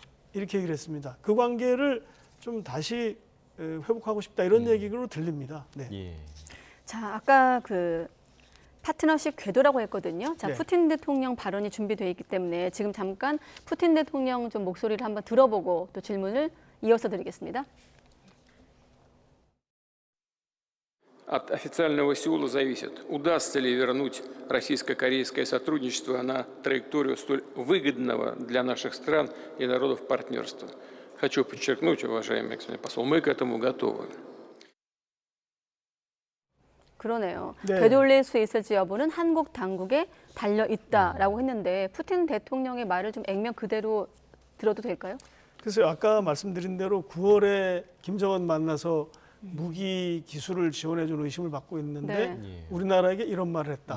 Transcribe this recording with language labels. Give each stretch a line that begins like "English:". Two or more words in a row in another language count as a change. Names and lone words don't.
Korean: 이렇게 얘기를 했습니다. 그 관계를 좀 다시 회복하고 싶다 이런 얘기로 들립니다. 네. 자, 아까 그 파트너십 궤도라고 했거든요. 자, 네. 푸틴 대통령 발언이 준비되어 있기 때문에 지금 잠깐 푸틴 대통령 좀 목소리를 한번 들어보고 또 질문을 이어서 드리겠습니다.
Russian: От официального Сеула зависит, удастся ли вернуть российско-корейское сотрудничество на траекторию столь выгодного для наших стран и народов партнерства. Хочу подчеркнуть, уважаемый господин посол, мы к этому готовы.
Korean: 그러네요. 네. 되돌릴 수 있을지 여부는 한국 당국에 달려 있다라고 했는데 푸틴 대통령의 말을 좀 액면 그대로 들어도 될까요? 그래서 아까 말씀드린 대로 9월에 김정은 만나서 무기 기술을 지원해 준 의심을 받고 있는데 우리나라에게 이런 말을 했다.